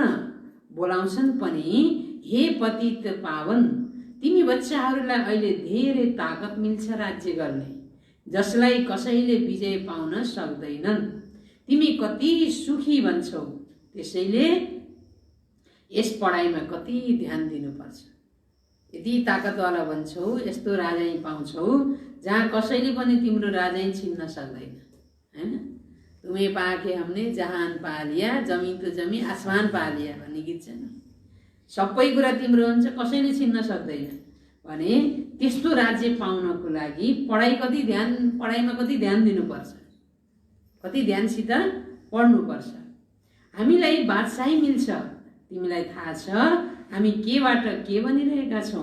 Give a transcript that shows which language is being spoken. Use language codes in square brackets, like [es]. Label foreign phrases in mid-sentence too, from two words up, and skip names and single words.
[ne] बोलाउँछन् पनि, हे पतित पावन, तिमी बच्चाहरूलाई अहिले धेरै ताकत मिल्छ राज्य गर्ने, जसलाई कसैले विजय पाउन सक्दैनन्। तिमी कति सुखी बन्छौ। त्यसैले यस पढाइमा कति ध्यान दिनुपर्छ। यति ताकतवाला बन्छौ, यस्तो राजाई पाउँछौ जहाँ कसैले पनि तिम्रो राजाई छिन्न सक्दैन, हैन। [hi] तुम्हें पाके हमने जहान पा लिया, जमीन तो जमी आसमान पा लिया [ne] भन्ने गीत छ नि। सबै कुरा तिम्रो हुन्छ, कसैले छिन्न सक्दैन भने त्यस्तो राज्य पाउनको लागि पढाइमा कति ध्यान दिनुपर्छ, कति ध्यानसित पढ्नुपर्छ। हामीलाई बादशाही मिल्छ, तिमीलाई थाहा छ हामी केबाट के बनिरहेका छौँ।